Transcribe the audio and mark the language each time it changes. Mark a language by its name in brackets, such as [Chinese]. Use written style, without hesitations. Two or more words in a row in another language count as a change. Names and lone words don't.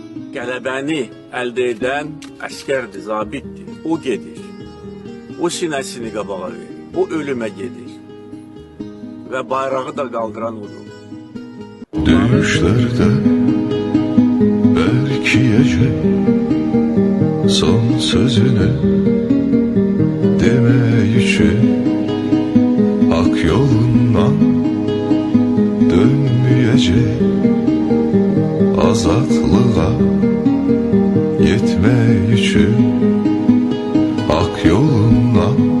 [Azerbaijani] qələbəni əldə edən əskərdir, zabitdir. O gedir. O sinəsini qabağa verir. O ölümə gedir. Və bayrağı da qaldıran odur. [Turkish] Düşlerde belki son sözünü demek için hak yolundan dönmeyecek, azatlığa yetmek için hak yolundan